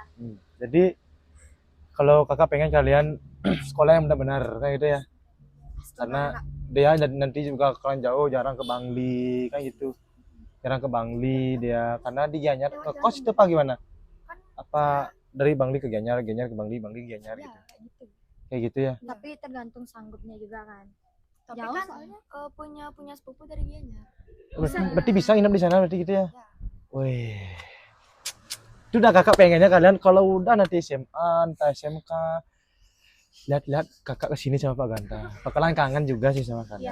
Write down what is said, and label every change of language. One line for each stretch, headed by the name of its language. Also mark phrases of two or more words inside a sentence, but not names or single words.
Indonesian: Jadi kalau kakak pengen kalian sekolah yang benar-benar kayak gitu ya, karena dia nanti juga kalian jauh, jarang ke Bangli kan gitu, jarang ke Bangli dia, karena di Gianyar ke kos itu apa gimana? Apa dari Bangli ke Gianyar, Gianyar ke Bangli, Bangli ke Gianyar gitu, Kayak gitu. kayak gitu ya? Tapi tergantung sanggupnya juga kan. Tapi Jauh kan soalnya. punya sepupu dari Gianyar. Berarti bisa nginep di sana berarti gitu ya? Wih, itu udah kakak pengennya kalian kalau udah nanti SMA, entah SMK, lihat-lihat kakak kesini sama Pak Ganta, bakalan kangen juga sih sama kalian.